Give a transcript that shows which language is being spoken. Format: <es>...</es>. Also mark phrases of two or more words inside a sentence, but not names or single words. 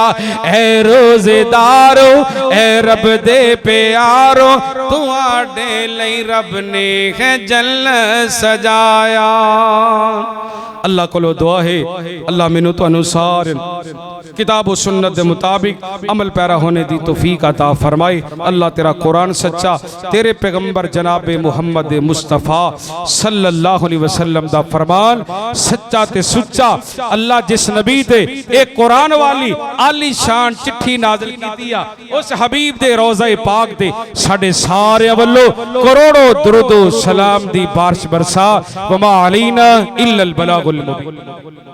<pa>ਏ ਰੋਜ਼ੇਦਾਰੋ ਏ ਰੱਬ ਦੇ ਪਿਆਰੋ ਤੁਹਾਡੇ ਲਈ ਰੱਬ ਨੇ ਹੈ ਜੰਨਤ ਸਜਾਇਆ। ਅੱਲਾਹ ਕੋ ਦੁਆ ਹੈ ਅੱਲਾਹ ਮੈਨੂੰ ਤੁਹਾਨੂੰ ਸਾਰੇ ਕਿਤਾਬ ਵ ਸੁੰਨਤ ਕੇ ਮੁਤਾਬਿਕ ਅਮਲ ਪੈਰਾ ਹੋਣੇ ਦੀ ਤੌਫ਼ੀਕ ਅਤਾ ਫ਼ਰਮਾਏ। ਅੱਲਾਹ ਤੇਰਾ ਕੁਰਾਨ ਸੱਚਾ, ਤੇਰੇ ਪੈਗ਼ੰਬਰ ਜਨਾਬ ਮੁਹੰਮਦ ਮੁਸਤਫ਼ਾ</pa> <ar>صلى الله عليه وسلم</ar> <pa>ਦਾ ਫ਼ਰਮਾਨ ਸੱਚਾ ਤੇ ਸੁੱਚਾ। ਅੱਲਾਹ ਜਿਸ ਨਬੀ ਤੇ ਏਕ ਕੁਰਾਨ ਵਾਲੀ ਆਲੀ ਸ਼ਾਨ ਚਿੱਠੀ ਨਾਜ਼ਿਲ ਕੀਤੀ ਆ ਉਸ ਹਬੀਬ ਦੇ ਰੋਜ਼ਾ ਪਾਕ ਦੇ ਸਾਡੇ ਸਾਰੇ ਵੱਲੋਂ ਕਰੋੜਾਂ ਦਰੂਦ ਸਲਾਮ ਦੀ ਬਾਰਿਸ਼ ਬਰਸਾ।</pa> <ar>وما علينا إلا البلاغ المبين.</ar>